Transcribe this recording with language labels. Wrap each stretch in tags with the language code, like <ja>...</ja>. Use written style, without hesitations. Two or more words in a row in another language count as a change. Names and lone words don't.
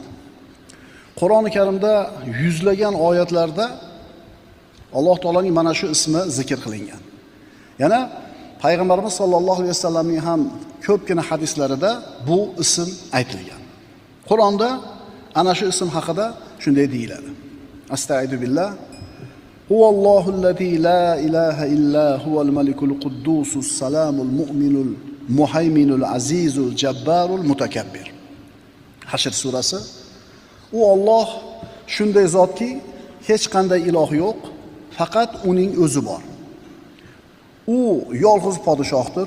<uz>Qur'oni Karimda yuzlagan oyatlarda Alloh taoloning mana shu ismi zikr qilingan. Yana Payg'ambarimiz</uz> <ar>صلى الله عليه وسلم</ar> <uz>ham ko'pgina hadislarida bu ism aytilgan. Qur'onda ana shu ism haqida shunday deyiladi.</uz> <ar>أستعيذ بالله. هو الله الذي لا إله إلا هو الملك القدوس السلام المؤمن المهيمن العزيز الجبار المتكبر.</ar> <uz>Hashr surasi. U Alloh shunday zotki, hech qanday iloh yo'q, faqat uning o'zi bor. U yolg'iz podshohdir.</uz>